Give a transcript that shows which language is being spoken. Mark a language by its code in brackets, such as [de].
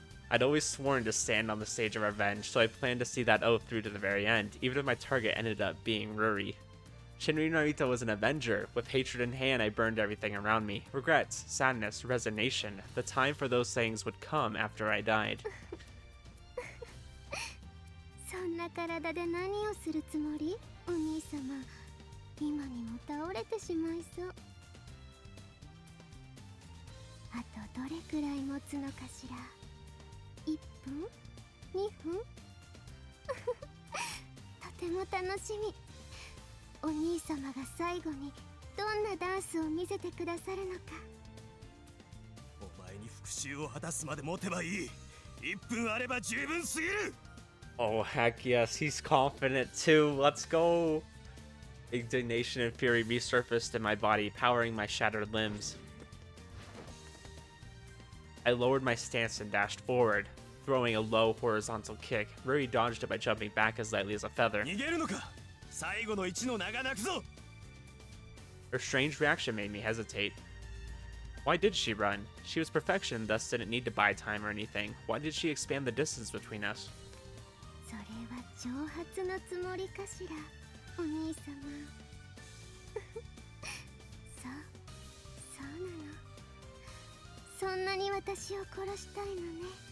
[en] I'd always sworn to stand on the stage of revenge, so I planned to see that oath through to the very end, even if my target ended up being Ruri. Shinri Narita was an avenger. With hatred in hand, I burned everything around me. Regrets, sadness, resignation. The time for those things would come after I died. [ja] そんな体で何をするつもり？お兄様、今にも倒れてしまいそう。あとどれくらい持つのかしら。1分？2分？とても楽しみ。お兄様が最後にどんなダンスを見せてくださるのか。お前に復讐を果たすまで持てばいい。 1分あれば十分すぎる。 [en] Oh, heck yes. He's confident too. Let's go. Indignation and fury resurfaced in my body, powering my shattered limbs. I lowered my stance and dashed forward, throwing a low horizontal kick. Ruri dodged it by jumping back as lightly as a feather. [ja] 逃げるのか。最後の一の名が泣くぞ。 [en] Her strange reaction made me hesitate. Why did she run? She was perfection, thus didn't need to buy time or anything. Why did she expand the distance between us? [ja] それは挑発のつもりかしら、お兄様。そう、そうなの。そんなに私を殺したいのね。